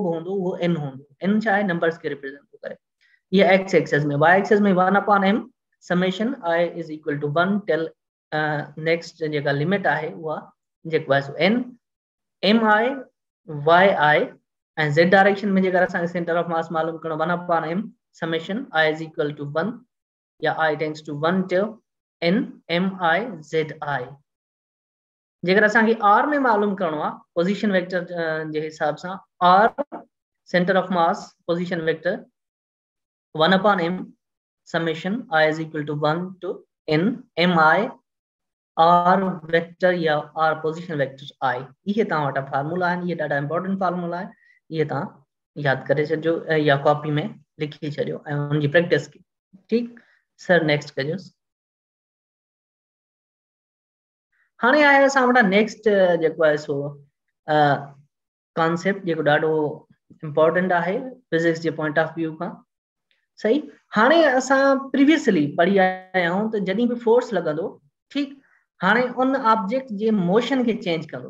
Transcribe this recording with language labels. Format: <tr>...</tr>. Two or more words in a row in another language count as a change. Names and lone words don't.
<sd>बि हूंदो उहो n हूंदो n छा आहे नंबर्स खे रिप्रेजेंट थो करे ये x एक्सिस में y एक्सिस में 1/m समेशन I = 1</sd> <en>till next</en> <sd>जेका लिमिट आहे उहा जेको आहे n mi yi ऐं z डायरेक्शन में जेकर असांखे</sd> <en>centre of mass</en> <sd>मालूम करणो 1/m समेशन I = 1 या I</sd> <en>tends to</en> <sd>1 टिल n mi zi जेकर असांखे r में मालूम करणो आहे</sd> <en>position vector</en> <sd>जे हिसाब सां r</sd> <en>centre of mass position vector</en> <sd>1/m summation I = 1 to n mi r वेक्टर या r</sd> <en>position vector</en> <sd>I ये तव्हां वटा फार्मूला आहिनि ये ॾाढा</sd> <en>important formula</en> <sd>आहे ये तव्हां यादि करे छॾियो या कॉपी में लिखी छॾियो ऐं उनजी प्रैक्टिस कयो ठीकु</sd> <en>sir next</en> <sd>कजोसि हाणे आहे असां वटा नेक्स्ट जेको आहे सो कॉन्सेप्ट जेको ॾाढो इंपॉर्टेंट आहे फिजिक्स जे</sd> <en>point of view</en> <sd>खां सही हाणे असां प्रीवियसली पढ़ी आया आहियूं त जॾहिं बि फोर्स लॻंदो ठीकु हाणे उन ऑब्जेक्ट जे मोशन खे चेंज कंदो</sd>